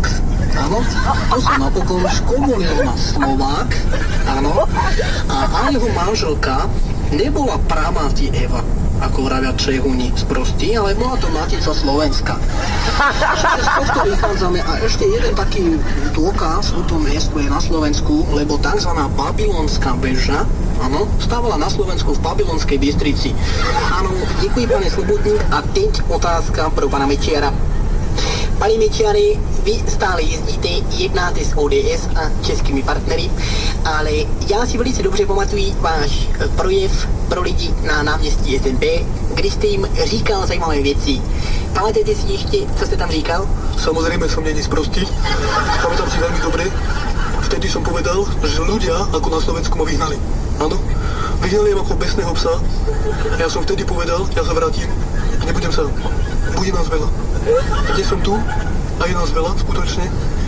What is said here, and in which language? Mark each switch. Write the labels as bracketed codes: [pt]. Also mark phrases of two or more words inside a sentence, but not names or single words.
[sk] Áno, to sa napokon škomolilo na Slovák, áno, a jeho manželka nebola pramáti Eva, ako vravia Čehuni sprostí, ale bola to matica Slovenska. Čiže z tohto vychádzame a ešte jeden taký dôkaz o tom miestu je na Slovensku, lebo tzv. Babylonská beža, áno, stávala na Slovensku v Babylonskej Bystrici. Áno, [cs] děkuji, pane Slobodník, a teď otázka pro pana Mečiara. Pane Mečiare, vy stále jezdíte, jednáte s ODS a českými partnery, ale já si velice dobře pamatuji váš projev pro lidi na náměstí SNP, kdy jste jim říkal zajímavé věci. Pamatujete si ještě, co jste tam říkal? [sk] Samozrejme som není sprostý. Pamätám si veľmi dobre. Vtedy som povedal, že ľudia ako na Slovensku ma vyhnali. Áno, vyhnali ako besného psa. Ja som vtedy povedal, ja sa vrátim a nebudem sám. Bude nás veľa. Dnes som tu a je nás veľa, skutočne.